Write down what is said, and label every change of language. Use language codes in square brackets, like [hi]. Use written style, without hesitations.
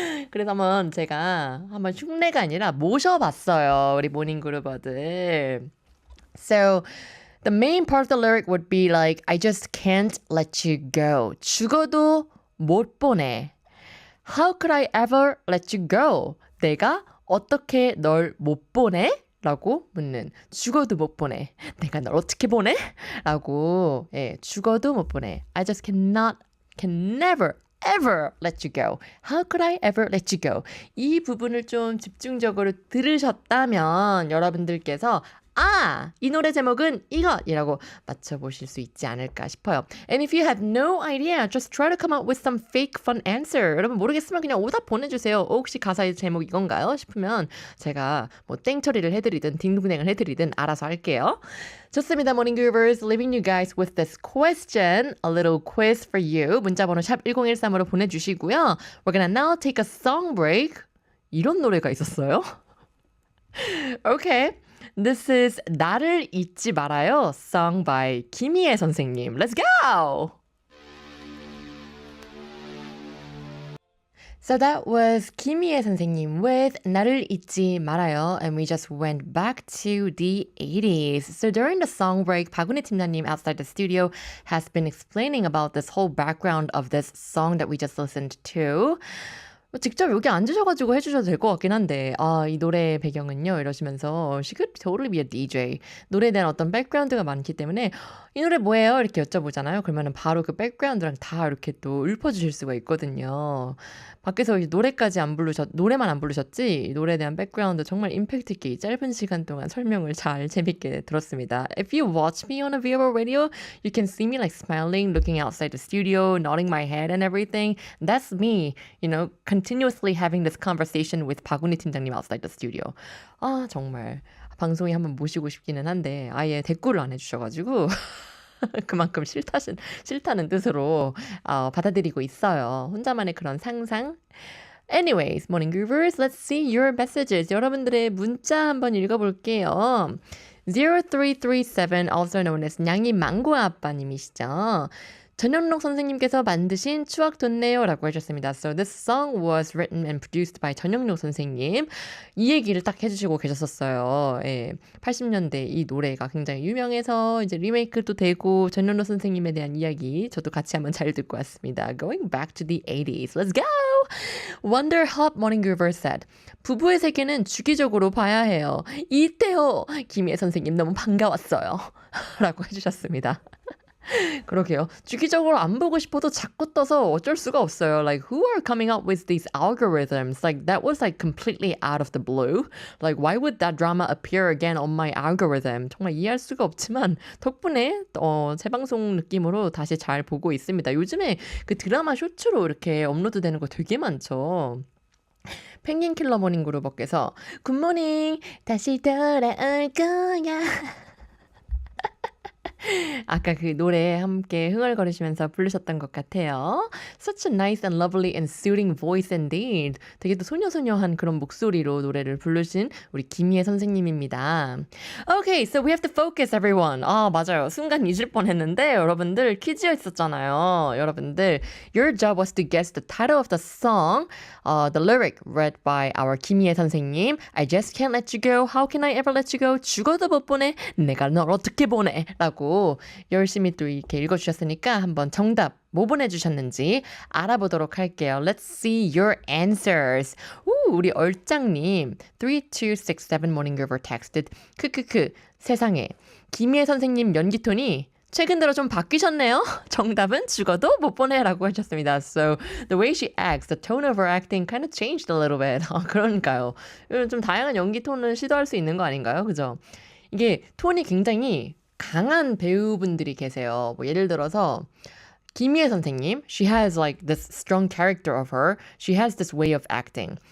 [ko] 그래서 제가 한번 흉내가 아니라 모셔봤어요. 우리 모닝그루버들. [en] So the main part of the lyric would be like I just can't let you go. [ko] 죽어도 못 보내. [en] How could I ever let you go? [ko] 내가 어떻게 널 못 보내? 라고 묻는. 죽어도 못 보내. 내가 널 어떻게 보내? 라고. 죽어도 못 보내. [en] I just can never ever let you go. How could I ever let you go? [ko] 이 부분을 좀 집중적으로 들으셨다면 여러분들께서 이 노래 제목은 이것이라고 맞춰보실 수 있지 않을까 싶어요. [en] And if you have no idea, just try to come up with some fake fun answer. [ko] 여러분 모르겠으면 그냥 오답 보내주세요. 혹시 가사의 제목 이건가요? 싶으면 제가 뭐 땡처리를 해드리든 딩동댕을 해드리든 알아서 할게요. 좋습니다. [en] Morning Groovers, leaving you guys with this question. A little quiz for you. [ko] 문자번호 샵 1013으로 보내주시고요. [en] We're gonna now take a song break. [ko] 이런 노래가 있었어요? Okay. [en] This is 나를 잊지 말아요. Sung by 김희애 선생님. Let's go! So that was 김희애 선생님 with 나를 잊지 말아요. And we just went back to the 80s. So during the song break, 박은혜 팀장님 outside the studio has been explaining about this whole background of this song that we just listened to. [ko] 직접 여기 앉으셔가지고 해주셔도 될 것 같긴 한데 이 노래 배경은요 이러시면서 [en] She could totally be a DJ. [ko] 노래에 대한 어떤 백그라운드가 많기 때문에 이 노래 뭐예요? 이렇게 여쭤보잖아요. 그러면 바로 그 백그라운드랑 다 이렇게 또 읊어주실 수가 있거든요. 밖에서 노래만 안 부르셨지 노래에 대한 백그라운드 정말 임팩트 있게 짧은 시간 동안 설명을 잘 재밌게 들었습니다. [en] If you watch me on a VO radio, you can see me like smiling, looking outside the studio, nodding my head and everything. That's me, continuously having this conversation with 박은희 팀장님 outside the studio. [ko] 정말 방송에 한번 모시고 싶기는 한데 아예 댓글을 안 해주셔가지고 그만큼 싫다는 뜻으로 받아들이고 있어요. 혼자만의 그런 상상. [en] Anyways, Morning Groovers, let's see your messages. [ko] 여러분들의 문자 한번 읽어볼게요. 0337, also known as 냥이 망고 아빠님이시죠. 전영록 선생님께서 만드신 추억 돋네요 라고 해주셨습니다. [en] So this song was written and produced by 전영록 선생님. [ko] 이 얘기를 딱 해주시고 계셨었어요. 80년대 이 노래가 굉장히 유명해서 이제 리메이크도 되고 전영록 선생님에 대한 이야기 저도 같이 한번 잘 듣고 왔습니다. [en] Going back to the 80s. Let's go! Wonder Hub Morning Groover said [ko] 부부의 세계는 주기적으로 봐야 해요. 이때요! 김희애 선생님 너무 반가웠어요. 라고 해주셨습니다. 그러게요. 주기적으로 안 보고 싶어도 자꾸 떠서 어쩔 수가 없어요. [en] Like, who are coming up with these algorithms? Like, that was like completely out of the blue. Like, why would that drama appear again on my algorithm? [ko] 정말 이해할 수가 없지만 덕분에 재방송 느낌으로 다시 잘 보고 있습니다. 요즘에 그 드라마 쇼츠로 이렇게 업로드되는 거 되게 많죠. 펭귄 킬러 모닝 그룹업께서 굿모닝 다시 돌아올 거야. 아까 그 노래 함께 흥얼거리시면서 부르셨던 것 같아요. [en] Such a nice and lovely and soothing voice indeed. [ko] 되게 또 소녀소녀한 그런 목소리로 노래를 부르신 우리 김희애 선생님입니다. [en] Okay, so we have to focus everyone. [ko] 맞아요. 순간 잊을 뻔했는데 여러분들 퀴즈였었잖아요. [en] 여러분들, your job was to guess the title of the song, the lyric read by our 김희애 선생님. I just can't let you go. How can I ever let you go? [ko] 죽어도 못 보내. 내가 널 어떻게 보내? 라고 열심히 또 이렇게 읽어주셨으니까 한번 정답 뭐 보내주셨는지 알아보도록 할게요. [en] Let's see your answers. [ko] 우리 얼짱님 3267 Morning Groover texted 크크크 세상에 김희애 선생님 연기 톤이 최근 들어 좀 바뀌셨네요. 정답은 죽어도 못 보내라고 하셨습니다. [en] So the way she acts, the tone of her acting kind of changed a little bit. [ko] 그러니까요. 좀 다양한 연기 톤을 시도할 수 있는 거 아닌가요? 그죠? 이게 톤이 굉장히 강한 배우분들이 계세요. 뭐 예를 들어서 [en] 김희애 선생님, she has like this strong character of her. She has this way of acting.